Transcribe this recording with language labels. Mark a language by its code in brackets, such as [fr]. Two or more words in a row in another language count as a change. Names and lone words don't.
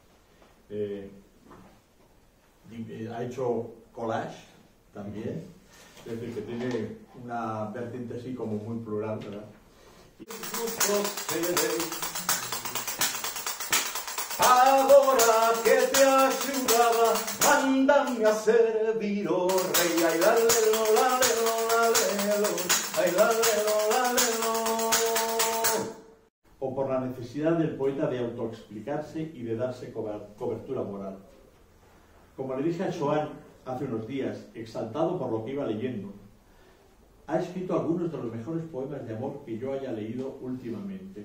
[es] Ha hecho collage también, es decir, que tiene una vertiente así como muy plural, ¿verdad? [gl] Agora que te axudaba, mándame a servir o rei. Ai la lelo, la lelo, la lelo, ai la lelo, la lelo. [es] O por la necesidad del poeta de autoexplicarse y de darse cobertura moral. Como le dije a Joan hace unos días, exaltado por lo que iba leyendo, ha escrito algunos de los mejores poemas de amor que yo haya leído últimamente.